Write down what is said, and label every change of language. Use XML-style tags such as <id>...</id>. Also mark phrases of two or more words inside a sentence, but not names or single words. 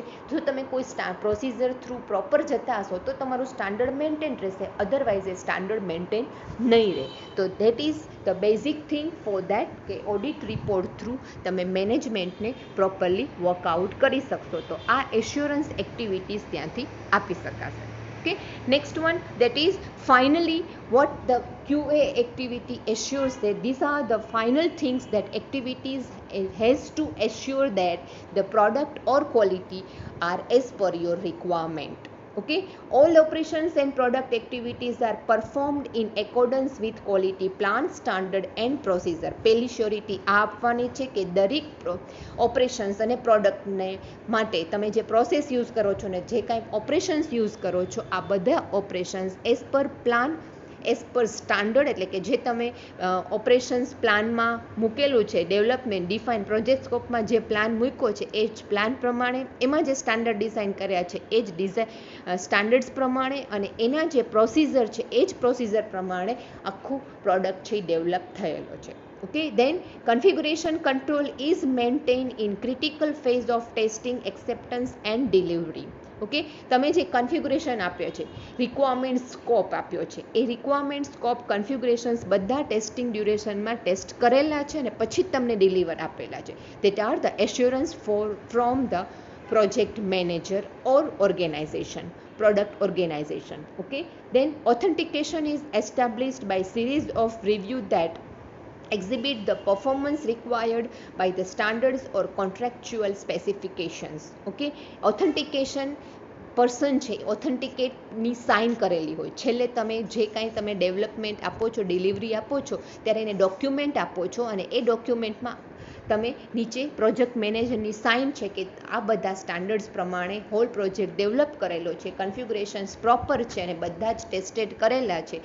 <gu>જો તમે કોઈ</gu> <en>procedure through proper</en> <gu>જતા હશો તો તમારું</gu> <en>standard maintain</en> <gu>રહેશે, અધરવાઇઝ એ</gu> <en>standard maintain</en> <gu>નહીં રહે. તો</gu> <en>that is the basic thing for that</en> <gu>કે</gu> <en>audit report through</en> <gu>તમે</gu> <en>management properly workout</en> <gu>કરી શકશો. તો આ</gu> <en>assurance activities</en> <gu>ત્યાંથી આપી શકાશે.</gu> <en>Okay, next one, that is finally what the QA activity assures, that these are the final things that activities has to assure that the product or quality are as per your requirement. Okay, all operations and product activities are performed in accordance with quality plan, standard and procedure.</en> <gu>પહેલી શ્યોરિટી આ આપવાની છે કે દરેક ઓપરેશન્સ અને પ્રોડક્ટને માટે તમે જે</gu> <en>process use</en> <gu>કરો છો ને જે કાંઈ</gu> <en>operations use</en> <gu>કરો છો આ બધા</gu> <en>operations as per plan as per standard</en> <gu>એટલે કે જે તમે</gu> <en>operations plan</en> <gu>મૂકેલું છે</gu> <en>development define project scope</en> <gu>જે પ્લાન મૂક્યો છે એ જ પ્લાન પ્રમાણે એમાં જે</gu> <en>standard design</en> <gu>કર્યા છે એ જ સ્ટાન્ડર્ડ્સ પ્રમાણે અને એના જે પ્રોસિઝર છે એ જ પ્રોસિઝર પ્રમાણે આખું પ્રોડક્ટ છે એ ડેવલપ થયેલો છે.</gu> <en>Okay, then configuration control is maintained in critical phase of testing, acceptance and delivery.</en> <gu>ઓકે, તમે જે કન્ફિગ્યુરેશન આપ્યો છે</gu> <en>requirement scope</en> <gu>આપ્યો છે એ</gu> <en>requirement scope configurations</en> <gu>બધા</gu> <en>testing duration</en> <gu>ટેસ્ટ કરેલા છે અને પછી જ તમને ડિલિવર આપેલા છે.</gu> <en>That are the assurance from the project manager or organization, product organization. Okay, then authentication is established by series of review that exhibit the performance required by the standards or contractual specifications. Okay, authentication person</en> <gu>છે ઓથેન્ટિકેટની સાઇન કરેલી હોય. છેલ્લે તમે જે કાંઈ તમે ડેવલપમેન્ટ આપો છો ડિલિવરી આપો છો ત્યારે એને ડોક્યુમેન્ટ આપો છો અને એ ડોક્યુમેન્ટમાં તમે નીચે</gu> <en>project manager</en> <gu>સાઇન છે કે આ બધા સ્ટાન્ડર્ડ્સ પ્રમાણે</gu> <en>whole project develop</en> <gu>કરેલો છે, કન્ફિગ્યુરેશન્સ પ્રોપર છે અને બધા જ ટેસ્ટેડ કરેલા છે.</gu>